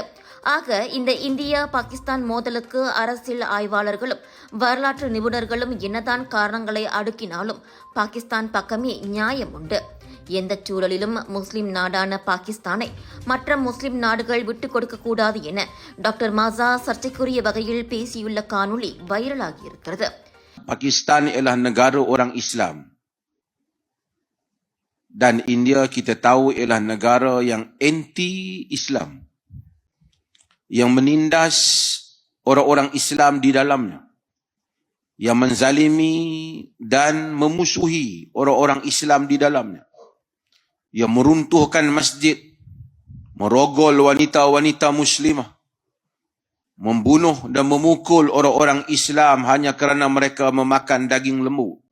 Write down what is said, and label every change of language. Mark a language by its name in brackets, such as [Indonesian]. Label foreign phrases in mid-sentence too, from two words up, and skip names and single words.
[Tamil] ஆக இந்த இந்தியா பாகிஸ்தான் மோதலுக்கு அரசியல் ஆய்வாளர்களும் வரலாற்று நிபுணர்களும் என்னதான் காரணங்களை அடுக்கினாலும் பாகிஸ்தான் பக்கமே நியாயம் உண்டு. எந்த சூழலிலும் முஸ்லிம் நாடான பாகிஸ்தானை மற்ற முஸ்லிம் நாடுகள் விட்டுக் கொடுக்கக்கூடாது என டாக்டர் மாசா சர்ச்சைக்குரிய வகையில் பேசியுள்ள காணொளி வைரலாகியிருக்கிறது. [Malay] Pakistan ialah negara orang Islam dan India kita tahu ialah negara yang anti-Islam, yang menindas orang-orang Islam di dalamnya, yang menzalimi dan memusuhi orang-orang Islam di dalamnya, yang meruntuhkan masjid, merogol wanita-wanita muslimah, membunuh dan memukul orang-orang Islam hanya kerana mereka memakan daging lembu,